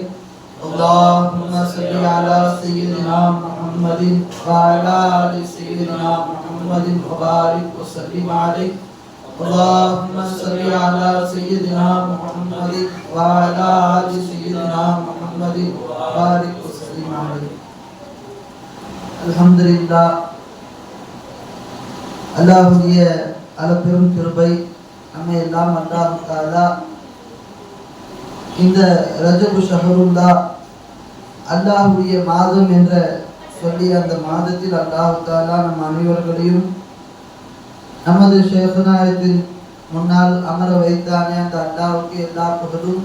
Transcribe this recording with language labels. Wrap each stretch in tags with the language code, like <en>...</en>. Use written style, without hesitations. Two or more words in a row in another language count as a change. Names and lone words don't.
<ar>اللهم صل على سيدنا محمد وعلى آل سيدنا محمد وبارك وسلم عليه. اللهم صل على سيدنا محمد وعلى آل سيدنا محمد وبارك وسلم عليه. الحمد لله.</ar> <ta>அல்லாஹ்வுடைய அளப்பெரும் கிருபை நம்மை எல்லாம்</ta> <ar>الله تعالى</ar> <ta>இந்த</ta> <ar>رجب شهر الله</ar> <ta>அல்லாஹ்வுடைய மாதம் என்ற சொல்லி அந்த மாதத்தில்</ta> <ar>الله تعالى</ar> <ta>நம் அனைவர்களையும் நமது ஷேഖுநாயகத்தின் முன்னால் அமர வைத்தானே அந்த அல்லாஹ்வுக்கு எல்லா புகழும்.</ta>